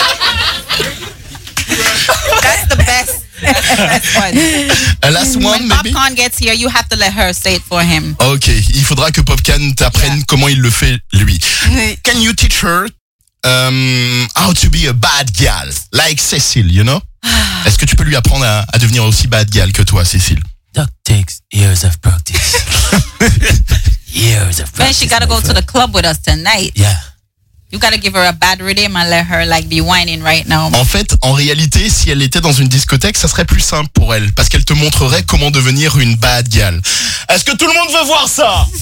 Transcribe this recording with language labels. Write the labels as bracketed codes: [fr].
[en] That's the best. Last one. When maybe? Popcorn gets here, you have to let her say it for him. [fr] Okay, il faudra que Popcorn t'apprenne, yeah, comment il le fait lui. [en] Can you teach her how to be a bad gal like Cécile, you know? [fr] Est-ce que tu peux lui apprendre à devenir aussi bad gal que toi, Cécile? [en] That takes years of practice. Years of practice. Then she gotta go to the club with us tonight. Yeah. You gotta give her a bad rhythm and let her like be whining right now. [fr] En fait, en réalité, si elle était dans une discothèque, ça serait plus simple pour elle parce qu'elle te montrerait comment devenir une bad gal. Est-ce que tout le monde veut voir ça?